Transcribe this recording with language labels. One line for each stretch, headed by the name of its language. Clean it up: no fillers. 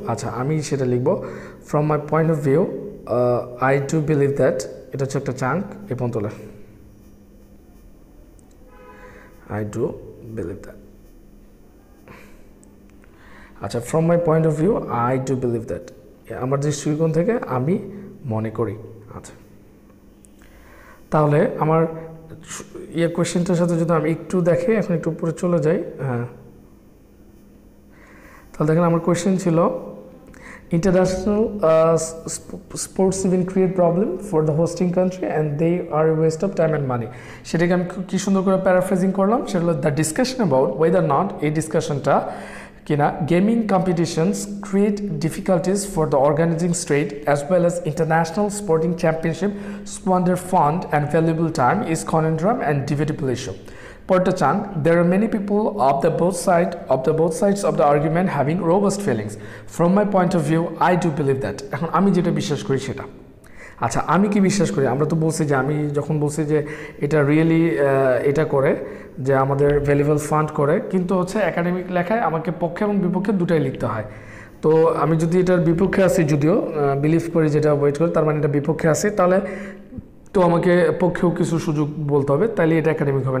Bangla: আচ্ছা আমি সেটা লিখব
English: from my point of view I do believe that,
Bangla: এটা হচ্ছে একটা চাঙ্ক এ পর্যন্ত লেখ,
English: I do believe that. আচ্ছা from my point of view I do believe that,
Bangla: আমার দৃষ্টিকোণ থেকে আমি মনে করি। আচ্ছা তাহলে আমার কোয়েশ্চেনটার সাথে যদি আমি একটু দেখি, এখন একটু উপরে চলে যাই। হ্যাঁ তাহলে দেখেন আমার কোয়েশ্চেন ছিল
English: international sports event create problem for the hosting country and they are a waste of time and money।
Bangla: সেটাকে আমি কি সুন্দর করে প্যারাফ্রেজিং করলাম, সেটা হলো
English: the discussion about whether not,
Bangla: এই ডিসকাশনটা কিনা
English: Gaming competitions create difficulties for the organising state as well as international sporting championship squander fund and valuable time is conundrum and debatable issue. Porta Chang, there are many people of both sides of the argument having robust feelings. From my point of view, I do believe that.
Bangla: এখন আমি যেটা বিশ্বাস করি সেটা। আচ্ছা আমি কি বিশ্বাস করি, আমরা তো বলছি যে আমি যখন বলছি যে এটা রিয়েলি এটা করে যে আমাদের ভ্যালুয়েবল ফান্ড করে, কিন্তু হচ্ছে একাডেমিক লেখায় আমাকে পক্ষে এবং বিপক্ষে দুটাই লিখতে হয়। তো আমি যদি এটার বিপক্ষে আসি, যদিও বিলিভ করি যেটা ওয়েট করি, তার মানে এটা বিপক্ষে আসি, তাহলে তো আমাকে পক্ষেও কিছু সুযোগ বলতে হবে, তাহলে এটা একাডেমিক হবে।